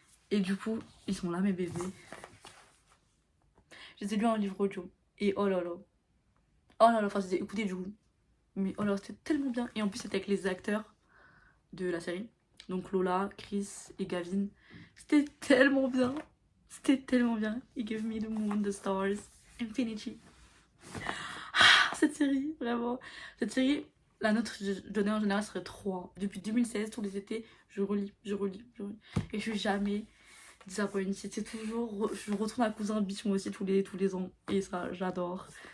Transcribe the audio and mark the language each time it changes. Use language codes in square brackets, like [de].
[fr] Et du coup, ils sont là, mes bébés. Je les ai lus en livre audio. Et oh là là. Oh là là, enfin, je les ai écoutés du coup. Mais oh là là, c'était tellement bien. Et en plus, c'était avec les acteurs de la série. Donc Lola, Chris et Gavin. C'était tellement bien. C'était tellement bien. [en] He gave me the moon, the stars, infinity. [fr] Ah, cette série, vraiment. Cette série, la note que je donnais en général serait 3. Depuis 2016, tous les étés, je relis. Et je suis jamais disappointée. C'est toujours. Je retourne à Cousin Beach moi aussi tous les ans. Et ça, j'adore.